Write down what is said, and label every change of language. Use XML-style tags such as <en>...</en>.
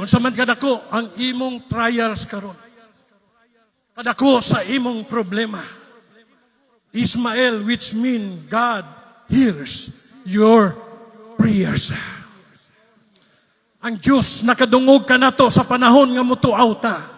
<ceb>Unsa man kadako ang imong trials karon. Kadako sa imong problema.</ceb> <en>Ismael, which mean God hears your prayers.</en> <ceb>Ang Diyos nakadungog ka nato sa panahon nga mutuaw ta.</ceb>